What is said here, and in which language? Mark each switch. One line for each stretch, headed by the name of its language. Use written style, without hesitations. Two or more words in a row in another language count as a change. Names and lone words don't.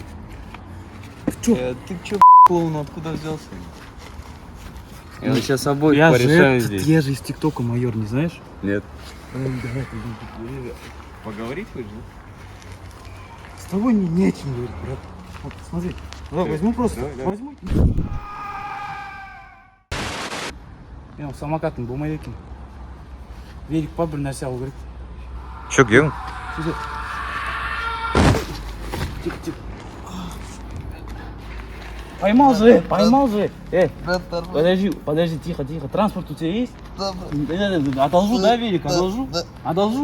Russian: Ты че, клоун, откуда взялся? Я сейчас обоих Я порешаю же, здесь. я же из ТикТока майор, не знаешь? Нет. Поговорить хочешь, да? С тобой не о чем говорить, брат. Вот, смотри. Давай, возьму просто. Давай. Возьму.
Kazakh: Мен самокатым болмайды екен. Велик па бір нәрсе алу керек.
Russian: Че, где он? Сюда. Тихо. Поймал же. Подожди, тихо. Транспорт у тебя есть? Да, брат. Одолжу, да, велик? Да. Одолжу?